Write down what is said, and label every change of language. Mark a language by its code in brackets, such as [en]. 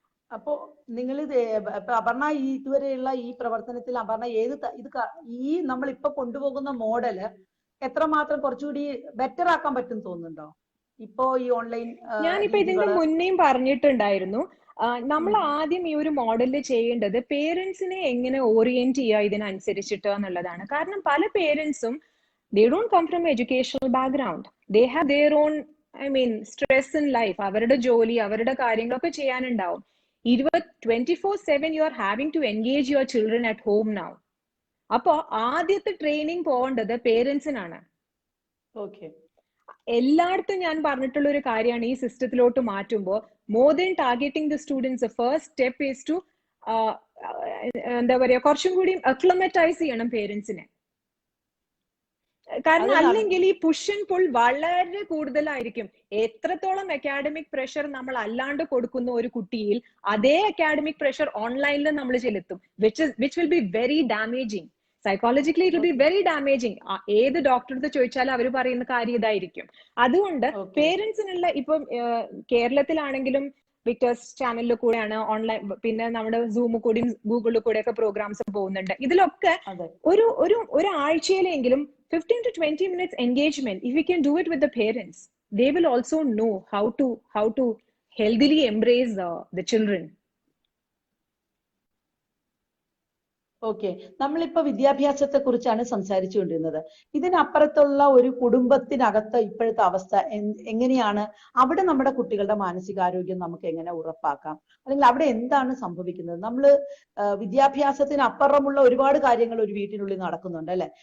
[ml] അപ്പോ നിങ്ങൾ അപർണ ഇതുവരെയുള്ള ഈ പ്രവർത്തനത്തിൽ അപർണ ഈ നമ്മൾ ഇപ്പൊ കൊണ്ടുപോകുന്ന മോഡല് എത്രമാത്രം കുറച്ചുകൂടി ബെറ്റർ ആക്കാൻ പറ്റും തോന്നുന്നുണ്ടോ ഇപ്പോ ഈ ഓൺലൈൻ? ഞാനിപ്പോ ഇതിന്റെ മുന്നേയും പറഞ്ഞിട്ടുണ്ടായിരുന്നു, നമ്മൾ ആദ്യം ഈ ഒരു മോഡലിൽ ചെയ്യേണ്ടത് പേരൻസിനെ എങ്ങനെ ഓറിയന്റ് ചെയ്യുക ഇതിനനുസരിച്ചിട്ട് എന്നുള്ളതാണ്. കാരണം പല പേരൻസും [en] they don't come from educational background, they have their own stress in life. [ml] അവരുടെ ജോലി, അവരുടെ കാര്യങ്ങളൊക്കെ ചെയ്യാനുണ്ടാവും. [en] 24/7 you are having to engage your children at home now. [ml] അപ്പോ ആദ്യത്തെ ട്രെയിനിങ് പോകേണ്ടത് പേരൻസിനാണ്. എല്ലായിടത്തും ഞാൻ പറഞ്ഞിട്ടുള്ള ഒരു കാര്യമാണ്, ഈ സിസ്റ്റത്തിലോട്ട് മാറ്റുമ്പോൾ [en] more than targeting the students, first step is to [ml] എന്താ പറയാ, കുറച്ചും കൂടി അക്ലമറ്റൈസ് ചെയ്യണം പേരൻസിനെ. കാരണം അല്ലെങ്കിൽ ഈ പുഷ് ആൻഡ് പുൾ വളരെ കൂടുതലായിരിക്കും. എത്രത്തോളം അക്കാഡമിക് പ്രഷർ നമ്മൾ അല്ലാണ്ട് കൊടുക്കുന്ന ഒരു കുട്ടിയിൽ അതേ അക്കാഡമിക് പ്രഷർ ഓൺലൈനിൽ നമ്മൾ ചെലുത്തും, [en] Which will be very damaging. Psychologically it will be very damaging. [ml] ഏത് ഡോക്ടറെ ചോദിച്ചാലും അവർ പറയുന്ന കാര്യം ഇതായിരിക്കും. അതുകൊണ്ട് പേരൻസിനുള്ള ഇപ്പം കേരളത്തിലാണെങ്കിലും വിക്ടേഴ്സ് ചാനലിൽ കൂടെയാണ് ഓൺലൈൻ, പിന്നെ നമ്മുടെ സൂമിൽ കൂടെയും ഗൂഗിളിൽ കൂടെയൊക്കെ പ്രോഗ്രാംസ് പോകുന്നുണ്ട്. ഇതിലൊക്കെ ഒരാഴ്ചയിലെങ്കിലും [en] 15 to 20 minutes engagement, if we can do it with the parents, they will also know how to healthily embrace the children. [ml] Okay, നമ്മളിപ്പോ വിദ്യാഭ്യാസത്തെ കുറിച്ചാണ് സംസാരിച്ചുകൊണ്ടിരുന്നത്. ഇതിനപ്പുറത്തുള്ള ഒരു കുടുംബത്തിനകത്ത് ഇപ്പോഴത്തെ അവസ്ഥ എങ്ങനെയാണ്? അവിടെ നമ്മുടെ കുട്ടികളുടെ മാനസികാരോഗ്യം നമുക്ക് എങ്ങനെ ഉറപ്പാക്കാം? അല്ലെങ്കിൽ അവിടെ എന്താണ് സംഭവിക്കുന്നത്? നമ്മൾ വിദ്യാഭ്യാസത്തിന് അപ്പുറമുള്ള ഒരുപാട് കാര്യങ്ങൾ ഒരു വീട്ടിനുള്ളിൽ നടക്കുന്നുണ്ട്, അല്ലെ?